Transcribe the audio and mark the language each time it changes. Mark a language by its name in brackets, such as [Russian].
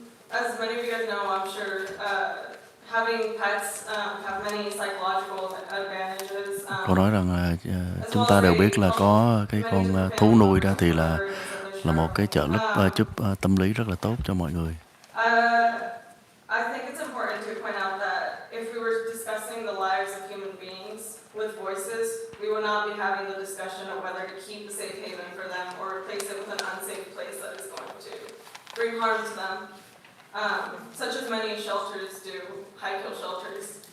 [English] As many of you guys know, I'm sure having pets have many psychological advantages. [Vietnamese] Cô nói rằng là chúng ta đều biết là có cái con thú nuôi đó thì là một cái trợ giúp tâm lý rất là tốt cho mọi người. [English] I think it's important to point out that if we were discussing the lives of human beings with voices, we would not be having the discussion of whether to keep a safe haven for them or replace it with an unsafe place that is going to bring harm to them, such as many shelters do, high-kill shelters.